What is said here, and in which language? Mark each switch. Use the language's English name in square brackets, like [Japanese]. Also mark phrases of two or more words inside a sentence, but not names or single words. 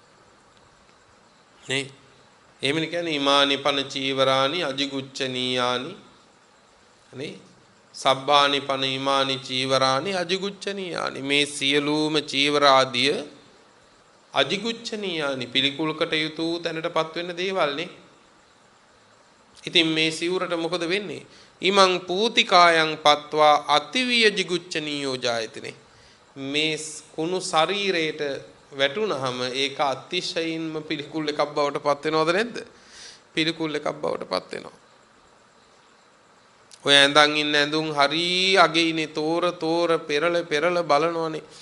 [Sinhala] නේ එහෙමනේ කියන්නේ [Pali] ඉමානි පන චීවරානි අජිගුච්ඡනීයානි [Sinhala] නේ [Pali] සබ්බානි පන ඉමානි චීවරානි අජිගුච්ඡනීයානි [Sinhala] මේ සියලුම චීවර ආදිය අජිගුච්ඡනීයානි පිළිකුල්කට යුතු තැනටපත් වෙන දේවල් නේ. ඉතින් මේ සිවුරට මොකද වෙන්නේ? [Pali] ඉමං පූතිකායන් පත්වා අතිවිය jigucchaniyo ජායතිනේ. [Sinhala] මේ කුණු ශරීරයට වැටුනහම ඒක අතිශයින්ම පිළිකුල් එකක් බවට පත් වෙනවද නැද්ද? පිළිකුල් එකක් බවට පත් වෙනවා. ඔය ඇඳන් ඉන්න ඇඳුම් හරි අගේනේ තෝර පෙරල බලනවනේ.